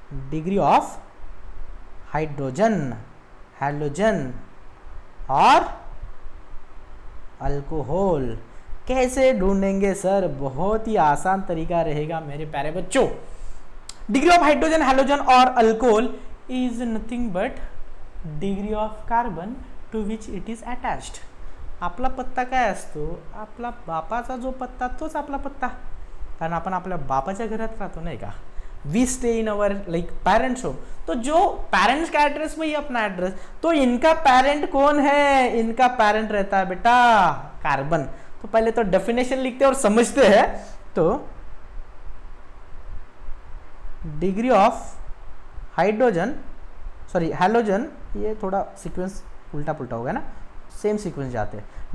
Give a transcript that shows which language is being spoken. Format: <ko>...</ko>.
<hi>Degree of hydrogen, halogen और alcohol कैसे ढूंढेंगे सर? बहुत ही आसान तरीका रहेगा मेरे प्यारे बच्चों।</hi> <en>Degree of hydrogen, halogen और alcohol is nothing but degree of carbon to which it is attached.</en> <mr>आपला पत्ता काय असतो? आपला बापाचा जो पत्ता तोच आपला पत्ता, कारण आपण आपल्या बापाच्या घरात राहतो नाही का।</mr> <en>we stay in our like parents home,</en> <hi>तो जो पेरेंट्स का एड्रेस वही अपना एड्रेस। तो इनका पेरेंट कौन है? इनका पेरेंट रहता है बेटा कार्बन। तो पहले तो डेफिनेशन लिखते हैं और समझते हैं। तो degree of hydrogen, sorry halogen, ये थोड़ा सीक्वेंस उल्टा पुल्टा हो गया ना, सेम सीक्वेंस जाते हैं।</hi>